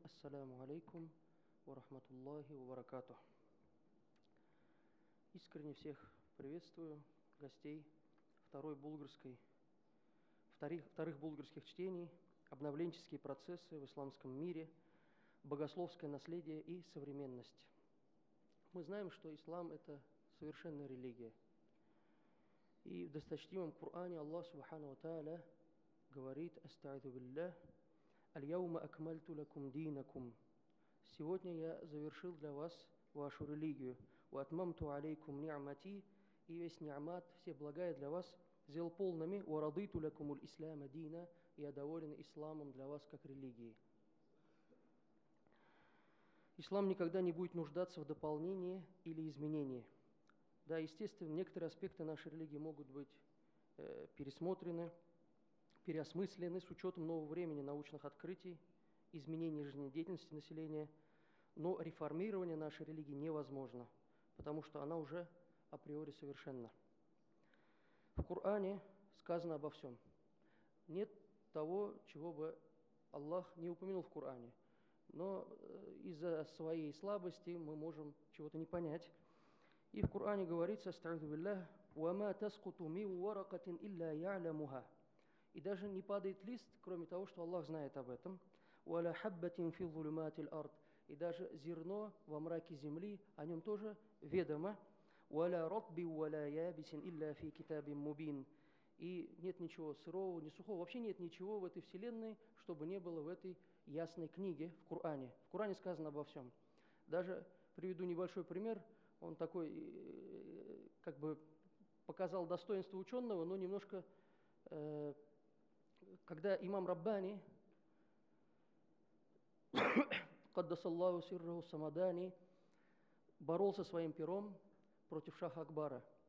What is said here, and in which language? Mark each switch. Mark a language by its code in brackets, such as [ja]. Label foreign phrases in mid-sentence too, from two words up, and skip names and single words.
[ar] السلام عليكم ورحمة الله وبركاته. [ru] Искренне всех приветствую, гостей вторых болгарских чтений, обновленческие процессы в исламском мире, богословское наследие и современность. Мы знаем, что ислам – это совершенная религия. И в досточтимом Коране Аллах [ar] سبحانه وتعالى [ru] говорит: [ar] «أستعيذ بالله اليوم أكملت لكم دينكم». [ru] Сегодня я завершил для вас вашу религию. [ar] «وأتممت عليكم نعمتي», [ru] и весь ни'мат, все блага для вас сделал полными. [ar] «ورضيت لكم الإسلام دينا», [ru] и я доволен исламом для вас как религией. Ислам никогда не будет нуждаться в дополнении или изменении. Да, естественно, некоторые аспекты нашей религии могут быть пересмотрены, переосмыслены с учетом нового времени, научных открытий, изменений жизнедеятельности населения, но реформирование нашей религии невозможно, потому что она уже априори совершенна. В Коране сказано обо всем. Нет того, чего бы Аллах не упомянул в Коране, но из-за своей слабости мы можем чего-то не понять. И в Коране говорится: [ar] «أستعيذ بالله وما تسقط من ورقة إلا يعلمها». [ru] И даже не падает лист, кроме того, что Аллах знает об этом. [ar] «ولا حبة في ظلمات الأرض». [ru] И даже зерно во мраке земли, о нем тоже ведомо. [ar] «ولا رطب ولا يابس إلا في كتاب مبين». [ru] И нет ничего сырого, ни сухого, вообще нет ничего в этой вселенной, чтобы не было в этой ясной книге, в Коране. В Коране сказано обо всем. Даже приведу небольшой пример. Он такой, как бы показал достоинство ученого, но немножко, когда имам Раббани, [ar] قدس الله سره الصمداني, [ru] боролся своим пером против шаха Акбара.